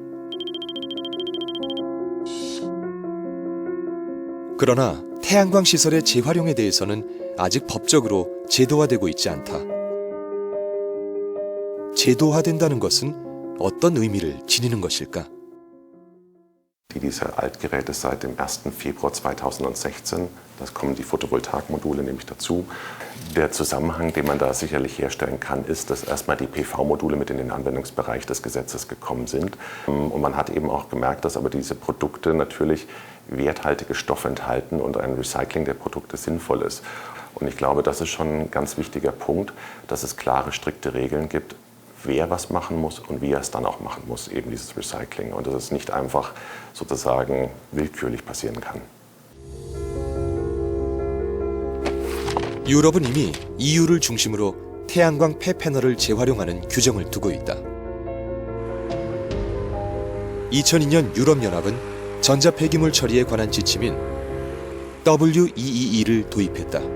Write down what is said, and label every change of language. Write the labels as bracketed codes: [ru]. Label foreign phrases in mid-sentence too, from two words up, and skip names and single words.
[ko] 그러나 태양광 시설의 재활용에 대해서는 아직 법적으로 제도화되고 있지 않다. 제도화된다는 것은 어떤 의미를 지니는 것일까? [de] Diese Altgeräte seit dem 1. Februar 2016, das kommen die Photovoltaikmodule nämlich dazu. Der Zusammenhang, den man da sicherlich herstellen kann, ist, dass erstmal die PV-Module mit in den Anwendungsbereich des Gesetzes gekommen sind. Und man hat eben auch gemerkt, dass aber diese Produkte natürlich werthaltige Stoffe enthalten und ein Recycling der Produkte sinnvoll ist. Und ich glaube, das ist schon ein ganz wichtiger Punkt, dass es klare, strikte Regeln gibt, wer was machen muss und wie er es dann auch machen muss, eben dieses Recycling. Und dass es nicht einfach sozusagen willkürlich passieren kann. [ko] 유럽은 이미 EU를 중심으로 태양광 폐패널을 재활용하는 규정을 두고 있다. 2002년 유럽연합은 전자폐기물 처리에 관한 지침인 WEEE를 도입했다.